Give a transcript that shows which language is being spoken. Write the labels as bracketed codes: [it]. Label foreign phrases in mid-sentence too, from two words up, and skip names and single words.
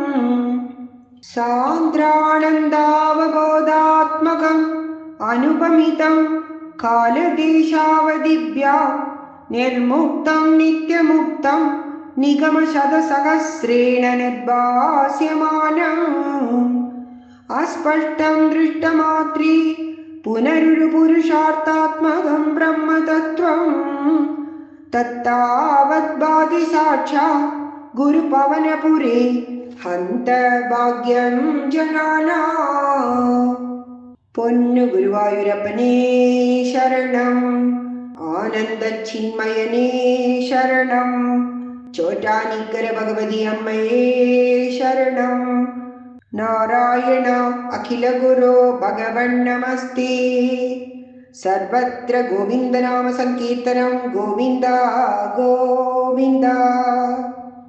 [sa] सान्द्रानन्दावबोधात्मकम् अनुपमितं कालदेशावधिभ्या निर्मुक्तं नित्यमुक्तं निगमशतसहस्रेण निर्भास्यमानम् अस्पष्टं दृष्टमात्रे पुनरुपुरुषार्थात्मकं ब्रह्मतत्त्वं तत्तावद्भाति साक्षात् गुरुपवनपुरे हन्त भाग्यं जनानाम् [ml] പൊന്നു ഗുരുവായൂരപ്പനേ ശരണം ആനന്ദചിന്മയനേ ശരണം ചോറ്റാനിക്കര ഭഗവതി അമ്മയേ ശരണം [sa] നാരായണ അഖില ഗുരോ ഭഗവൻ നമസ്തേ സർവത്ര ഗോവിന്ദനാമ സങ്കീർത്തനം ഗോവിന്ദ ഗോവിന്ദ